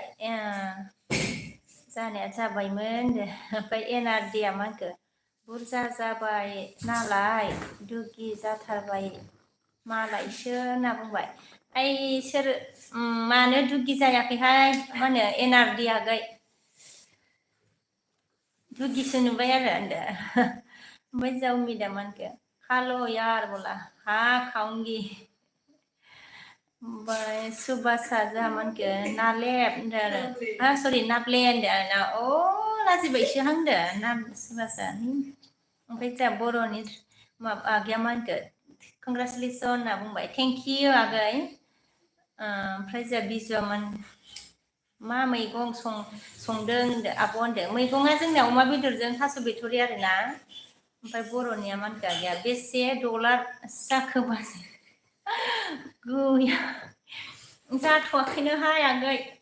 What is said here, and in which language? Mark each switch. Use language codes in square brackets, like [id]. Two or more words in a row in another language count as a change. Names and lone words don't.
[brx] जानाया जाबायमोन दे ओमफ्राय एनआरडिया मा होनखो बुरजा जाबाय नालाय दुगि जाथारबाय मालायसो होनना बुंबाय ओइ सोर मानो दुगि जायाखैहाय मा होनो एनआरडि आगै दुगिसो नुबाय आरो होनदो ओमफ्राय जाउमिदा मा होनखो [hi] खालो यार बोला हाँ खाऊंगी [brx] ओमफ्राय सुबासआ जोंहा मा होनखो नालेब होनदो आरो सरि नाब्ले होनदो आरोना अ लाजिबायसो हांदो नाम सुबासआ ओमफ्राय जोंहा बर'नि माबा आगैया मा होनखो कंग्रेसुलेसन होनना बुंबाय [en] thank you [brx] आगै ओमफ्राय जोंहा बिजुआमोन मा मैगं संदों होनदो आब' होनदो मैगङा जोंनिया अमा बेदरजों थास' बिथ'रि आरोना ओमफ्राय बर'निया मा होनखो आगैया बेसे डलार जाखो बाजै गैया जाथ'वाखैनोहाय आगै